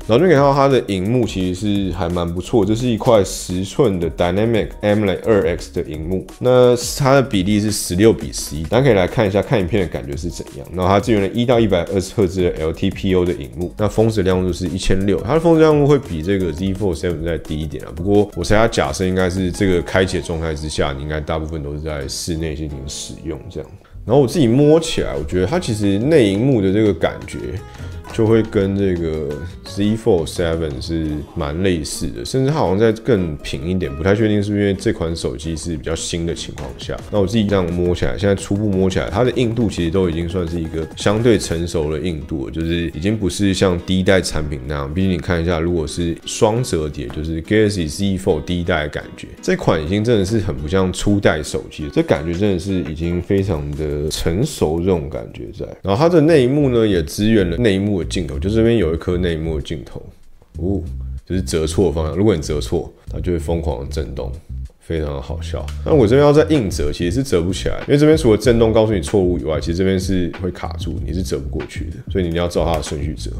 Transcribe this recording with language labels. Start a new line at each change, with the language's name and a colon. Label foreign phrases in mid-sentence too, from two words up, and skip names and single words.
Chinese: 然後就可以看到它的熒幕其實是還蠻不錯，這是一塊10寸的 Dynamic AMOLED 2X 的熒幕，那它的比例是16:11，大家可以來看一下，看影片的感覺是怎樣。然後它支援了1到120赫茲的 LTPO 的熒幕，那峰值亮度是1600，它的峰值亮度會比這個 Z Fold 7 再低一點啊。不過我猜它假設應該是這個開啟的狀態之下，你應該大部分都是在室內進行使用這樣。然後我自己摸起來，我覺得它其實內螢幕的這個感覺就會跟這個 Z Fold 7 是蠻類似的，甚至它好像再更平一點，不太確定是不是因為這款手機是比較新的情況下。那我自己這樣摸起來，現在初步摸起來，它的硬度其實都已經算是一個相對成熟的硬度了，就是已經不是像第一代產品那樣。畢竟你看一下，如果是雙折疊，就是 Galaxy Z Fold 第一代的感覺，這款已經真的是很不像初代手機了，這感覺真的是已經非常的成熟這種感覺在。然後它的內螢幕呢，也支援了內螢幕的鏡頭，就這邊有一顆內螢幕的鏡頭，就是折錯的方向。如果你折錯，它就會瘋狂的震動， 非常的好笑。那我這邊要再硬折，其實是折不起來，因為這邊除了震動告訴你錯誤以外，其實這邊是會卡住，你是折不過去的，所以你一定要照它的順序折。